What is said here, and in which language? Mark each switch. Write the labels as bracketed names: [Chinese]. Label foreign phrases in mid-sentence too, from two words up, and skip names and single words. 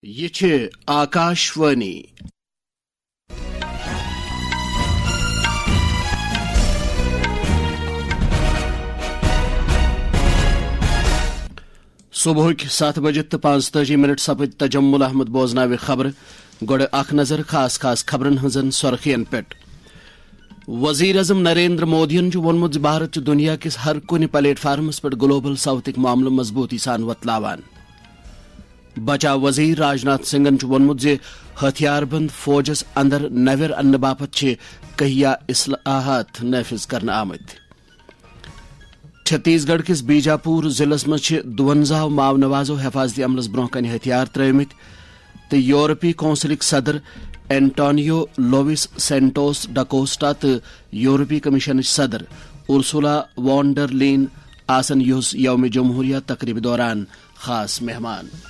[Kashmiri] یہ چھ آکاشوانی صبح 7 بجے 45 سپد تجمل احمد بوزناو خبر گوڑ اخ نظر خاص خبرن ہزن سرخین پٹ وزیر اعظم نریندر مودین وونمت بھارت دنیا کس ہر کن پلیٹ فارمس پہ گلوبل ساؤتھک معاملہ مضبوطی سان وتلاوان بچا وزیر راجناتھ سنگھن وونمت ہتھیار بند فوجس اندر نویر ان باپت کہیا اصلاحات نافذ کرنا آمت چھتیس گڑھ کس بیجاپور ضلع مز 52 ماو نوازو حفاظتی عملس برہ کن ہتھیار ترمت تو یورپی کونسلک صدر اینٹونیو لوئس سینٹوس ڈاکوسٹا تو یورپی کمیشن صدر ارسولا وان ڈر لین آسن یوم جمہوریہ تقریب دوران خاص مہمان